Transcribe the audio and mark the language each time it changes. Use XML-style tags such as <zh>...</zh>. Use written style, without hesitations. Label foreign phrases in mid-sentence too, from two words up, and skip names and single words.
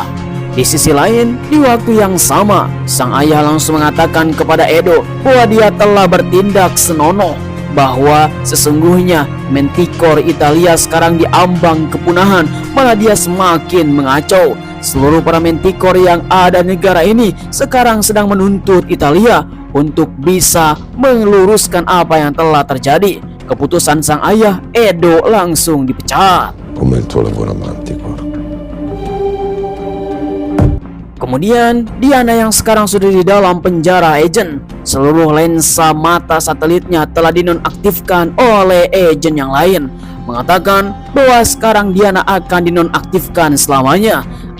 <id>Di sisi lain, di waktu yang sama, sang ayah langsung mengatakan kepada Edo bahwa dia telah bertindak senonoh, bahwa sesungguhnya Manticore Italia sekarang diambang kepunahan, malah dia semakin mengacau. Seluruh para Manticore yang ada di negara ini sekarang sedang menuntut Italia untuk bisa meluruskan apa yang telah terjadi. Keputusan sang ayah, Edo langsung dipecat.</id> <it>Come il tuo lavoro a Manticore.</it> <id>Kemudian Diana yang sekarang sudah di dalam penjara agen. Seluruh lensa mata satelitnya telah dinonaktifkan oleh agen yang lain, mengatakan bahwa sekarang Diana akan dinonaktifkan selamanya.</id>